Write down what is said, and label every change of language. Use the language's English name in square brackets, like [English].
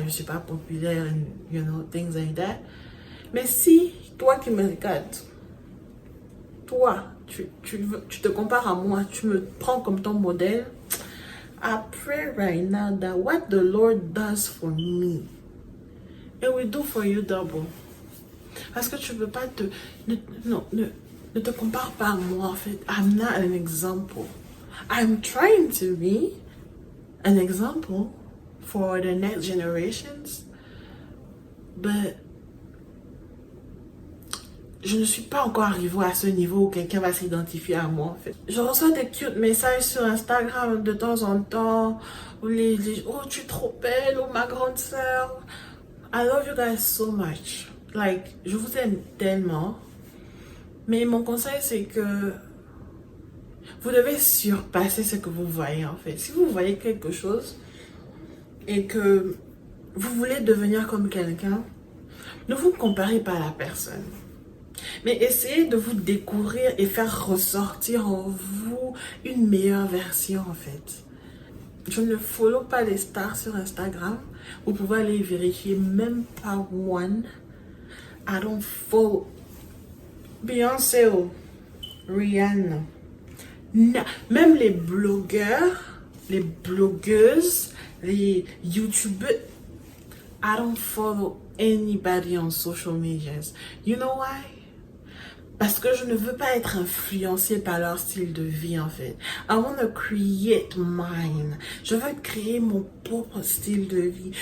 [French] Je ne suis pas populaire [English] and you know, things like that. [French] Mais si, toi qui me regardes, toi, tu te compares à moi, tu me prends comme ton modèle, [English] I pray right now that what the Lord does for me, it will do for you double. [French] Parce que tu ne peux pas te... Ne te compare pas à moi en fait. [English] I'm not an example. I'm trying to be an example for the next generations. [French] But je ne suis pas encore arrivée à ce niveau où quelqu'un va s'identifier à moi en fait. Je reçois des cute messages sur Instagram de temps en temps. Où les oh tu es trop belle, oh ma grande sœur. [English] I love you guys so much. [French] Like, je vous aime tellement. Mais mon conseil, c'est que vous devez surpasser ce que vous voyez en fait. Si vous voyez quelque chose et que vous voulez devenir comme quelqu'un, ne vous comparez pas à la personne. Mais essayez de vous découvrir et faire ressortir en vous une meilleure version en fait. Je ne follow pas les stars sur Instagram. Vous pouvez aller vérifier même pas one. [English] I don't follow Beyoncé ou Rihanna. Non. [French] Même les blogueurs, les blogueuses, les youtubeurs. [English] I don't follow anybody on social medias. You know why? [French] Parce que je ne veux pas être influencée par leur style de vie en fait. [English] I want to create mine. [French] Je veux créer mon propre style de vie.